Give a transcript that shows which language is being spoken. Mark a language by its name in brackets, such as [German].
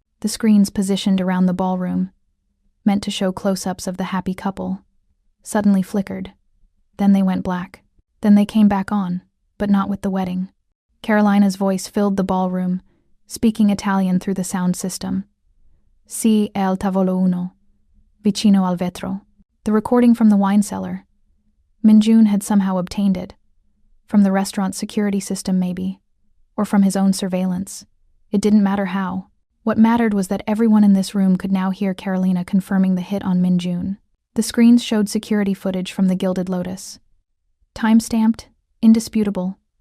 [English] The screens positioned around the ballroom, meant to show close-ups of the happy couple, suddenly flickered. Then they went black. Then they came back on, but not with the wedding. Carolina's voice filled the ballroom, speaking Italian through the sound system. [Italian] "Si è al tavolo uno, vicino al vetro." [English] The recording from the wine cellar. Minjun had somehow obtained it. From the restaurant's security system, maybe. Or from his own surveillance. It didn't matter how. What mattered was that everyone in this room could now hear Carolina confirming the hit on Minjun. The screens showed security footage from the Gilded Lotus. Time-stamped, indisputable.